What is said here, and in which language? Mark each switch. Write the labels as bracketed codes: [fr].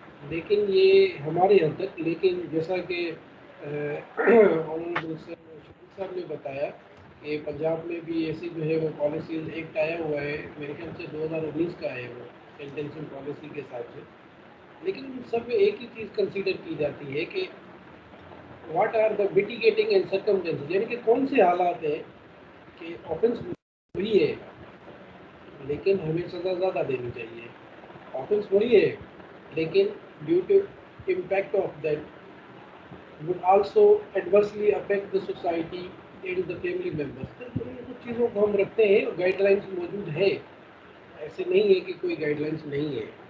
[hi] लेकिन ये हमारे हद तक, लेकिन जैसा कि ऑनरेबल शकील साहब ने बताया कि पंजाब में भी ऐसी जो है वो पॉलिसीज एक्ट आया हुआ है, मेरे ख्याल से 2019 का है वो सेंटेंसिंग पॉलिसी के हिसाब से। लेकिन उन सब में एक ही चीज़ कंसीडर की जाती है कि [en] what are the mitigating and circumstances, [hi] यानी कि कौन से हालात हैं कि ऑफेंस हुई है लेकिन हमें सज़ा ज़्यादा देनी चाहिए। ऑफेंस वही है लेकिन due to [en] impact of that would also adversely affect the society and the family members। [hi] तो ये कुछ चीज़ों को हम रखते हैं, गाइडलाइंस मौजूद है, ऐसे नहीं है कि कोई गाइडलाइंस नहीं है।